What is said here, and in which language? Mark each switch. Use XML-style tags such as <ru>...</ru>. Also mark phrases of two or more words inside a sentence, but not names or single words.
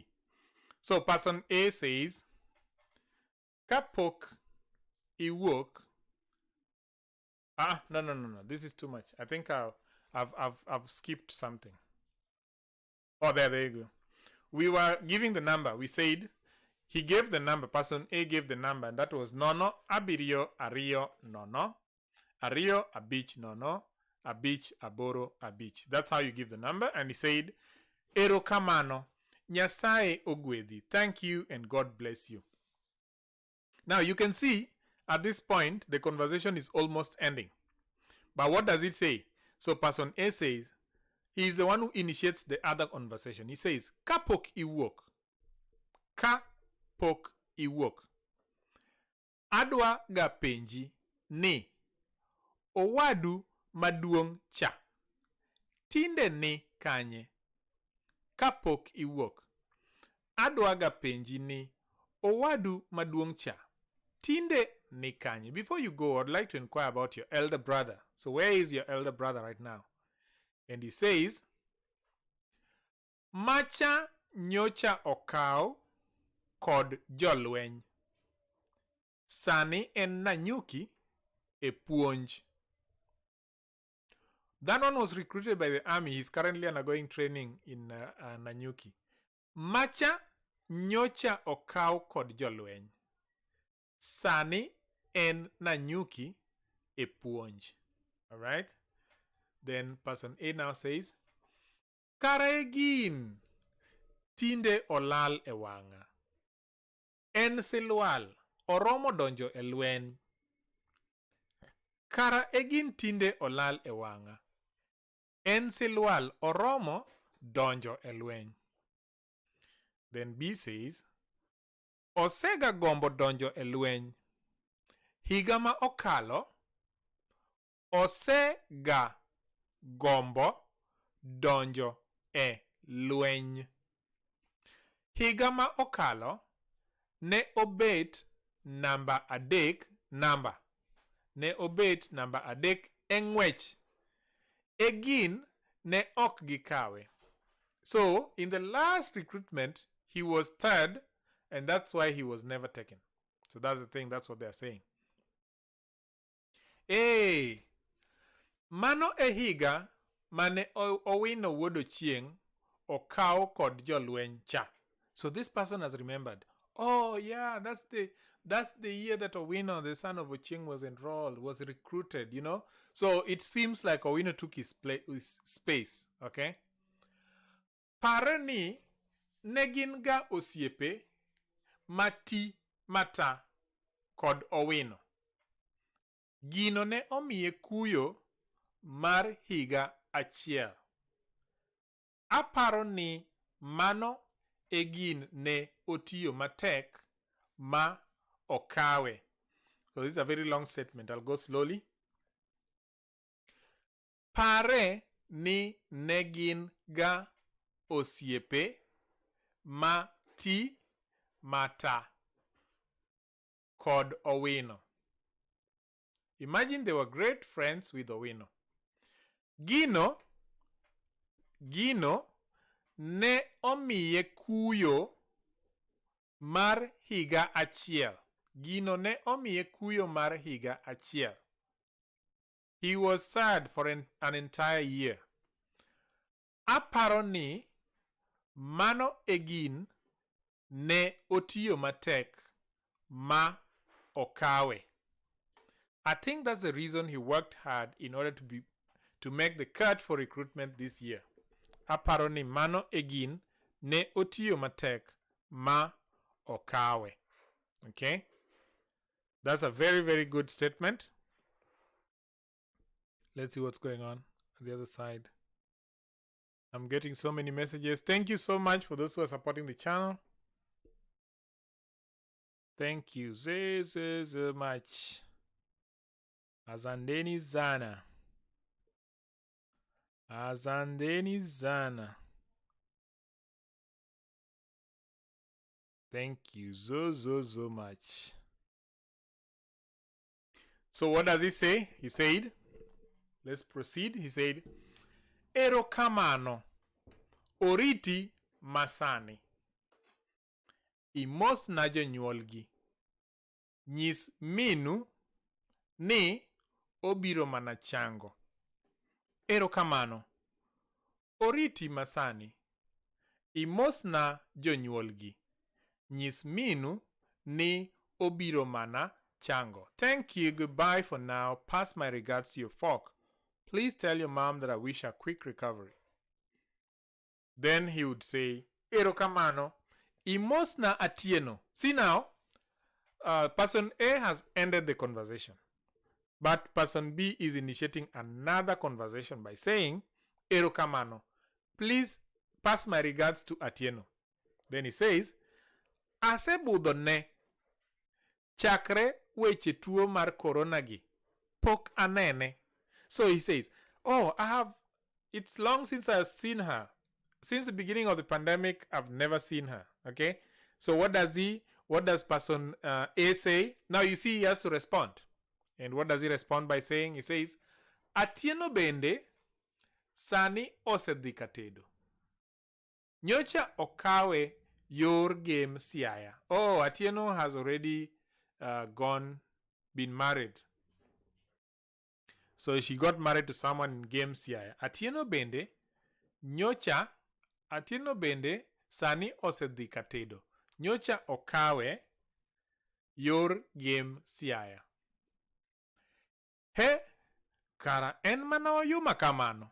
<en>So person A says,</en> <luo>Kapok iwok.</luo> <en>No. This is too much. I think I've skipped something. Oh, there you go. We were giving the number. We said he gave the number. Person A gave the number, and that was</en> <luo>nono abirio ario nono ario abich nono abich aboro abich.</luo> <en>That's how you give the number. And he said,</en> <luo>Erokamano, Nyasaye ogwedhi.</luo> <en>Thank you and God bless you. Now you can see at this point the conversation is almost ending. But what does it say? So person A says, he is the one who initiates the other conversation. He says,</en> <luo>Kapok iwok. Kapok iwok. Adwa ga penji ni. Owadu maduong cha. Tinde ni kanye. Kapok iwok. Adwa ga penji ni. Owadu maduong cha. Tinde ni kanye.</luo> <en>Before you go, I'd like to inquire about your elder brother. So where is your elder brother right now? And he says,</en> <luo>Macha nyocha okao kod jolweny. Sani en Nanyuki e puonj.</luo> <en>That one was recruited by the army. He's currently undergoing training in Nanyuki.</en> <luo>Macha nyocha okao kod jolweny. Sani en Nanyuki e puonj.</luo> <en>All right? Then person A now says,</en> <luo>Karegin tinde olal e wanga. En silwal oromo donjo e lweny. Kara egin tinde olal e wanga. En silwal oromo donjo e lweny.</luo> <en>Then B says,</en> <luo>Osega gombo donjo e lweny. Higa ma okalo, osega gombo donjo e lweny. Higa ma okalo ne obet namba adek e ng'wech. Egin ne ok gikawe.</luo> <en>So in the last recruitment he was third, and that's why he was never taken. So that's the thing. That's what they're saying.</en> <luo>Hey, mano e higa mane owino wuodo chieng' okao kod jolweny cha.</luo> <en>So this person has remembered. Oh yeah, that's the year that Owino, the son of Ochieng, was enrolled, was recruited, you know. So it seems like Owino took his space, okay?</en> <luo>Parani neginga osiepe mati mata kod Owino. Gino ne omiye kuyo mar higa achiel. Aparo ni mano egin ne otiyo matek ma okawe.</luo> <en>So this is a very long statement. I'll go slowly.</en> <luo>Pare ni negin ga osiepe mati mata kod Owino.</luo> <en>Imagine they were great friends with Owino.</en> <luo>Gino ne omiye kuyo mar higa achiel. Gino ne omiye kuyo mar higa achiel.</luo> <en>He was sad for an entire year.</en> <luo>Aparo ni mano egin ne otiyo matek ma okawe.</luo> <en>I think that's the reason he worked hard in order to make the cut for recruitment this year.</en> <luo>Aparo ni mano egin ne otiyo matek ma okawe.</luo> <en>Okay? That's a very, very good statement. Let's see what's going on the other side. I'm getting so many messages. Thank you so much for those who are supporting the channel. Thank you so much. Azandeni Zana. Azandeni Zana. Thank you so much. So what does he say? He said, let's proceed. He said,</en> <luo>Erokamano, oriti masani. Imos na jonyuolgi. Nyis minu ni obiro mana chango. Erokamano, oriti masani. Imos na jonyuolgi. Nyis minu ni obiro mana chango.</luo> <en>Thank you. Goodbye for now. Pass my regards to your folk. Please tell your mom that I wish her quick recovery. Then he would say,</en> <luo>Erokamano, imos na atieno.</luo> <en>See now, person A has ended the conversation. But person B is initiating another conversation by saying, Erokamano, please pass my regards to Atieno. Then he says,</en> <luo>Asebudho ne chakre weche tuo mar corona gi pok anene.</luo> <en>So he says, oh, it's long since I've seen her. Since the beginning of the pandemic, I've never seen her. Okay? So what does person A say? Now you see he has to respond. And what does he respond by saying? He says,</en> <luo>Atieno bende sani osedhi katedo. Nyocha okawe yor game siaya.</luo> <en>Oh, Atieno has already been married. So she got married to someone in game siaya.</en> <luo>Atieno bende, nyocha, Atieno bende sani osedhi katedo. Nyocha okawe yor game siaya. He, kara en mana oyuma kamano.</luo>